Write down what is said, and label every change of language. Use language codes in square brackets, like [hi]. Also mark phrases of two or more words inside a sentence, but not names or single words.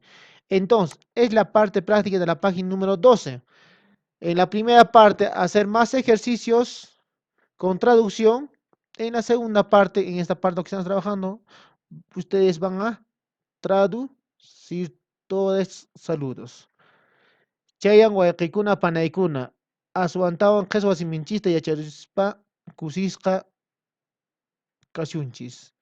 [es] Entonces, es la parte práctica de la página número 12. En la primera parte, hacer más ejercicios con traducción. En la segunda parte, en esta parte que estamos trabajando, ustedes van a traducir todos saludos. [qu] Chayan wayqikuna panaykuna. Aswantawan qheswa siminchista yacharispa kusisqa kashunchis.